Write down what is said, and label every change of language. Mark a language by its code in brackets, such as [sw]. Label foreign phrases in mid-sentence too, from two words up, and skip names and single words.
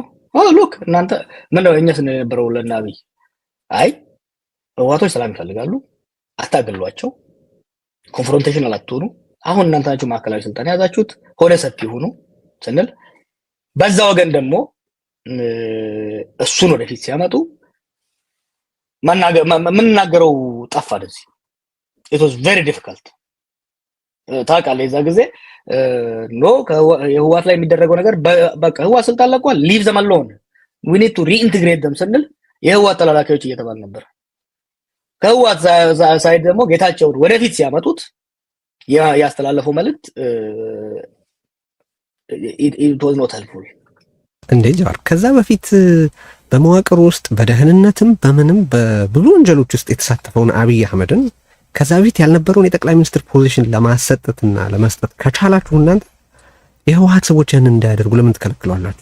[am] ሉክ እናንተ ምንድነው እኛ ስንል የነበረው ለናብይ አይ ህወሓቶች ሰላም ይፈልጋሉ፣ አታገሏቸው፣ ኮንፍሮንቴሽን አላትሆኑ፣ አሁን እናንተ ናችሁ ማዕከላዊ ስልጣን ያዛችሁት፣ ሆደ ሰፊ ሆኑ ስንል በዛ ወገን ደግሞ እሱን ወደፊት ሲያመጡ ምንናገረው ጠፋ። ደዚህ [en] it was very difficult [am] ታውቃለህ። የዛ ጊዜ የህወሓት ላይ የሚደረገው ነገር በቃ ህወሓት ስልጣን ለቋል፣ [en] leave them alone, we need to reintegrate them [am] ስንል የህወሓት ተላላኪዎች እየተባለ ነበር። ከህወሓት ሳይድ ደግሞ ጌታቸውን ወደፊት ሲያመጡት ያስተላለፈው መልእክት [en] it was not helpful። [am] እንዴ ጃዋር፣ ከዛ በፊት በመዋቅር ውስጥ በደህንነትም በምንም በብዙ ወንጀሎች ውስጥ የተሳተፈውን አብይ አህመድን ከዛ በፊት ያልነበረውን የጠቅላይ ሚኒስትር ፖዚሽን ለማሰጠትና ለመስጠት ከቻላችሁ እናንተ የህወሓት ሰዎች ያንን እንዳያደርጉ ለምን ትከለክሏላችሁ?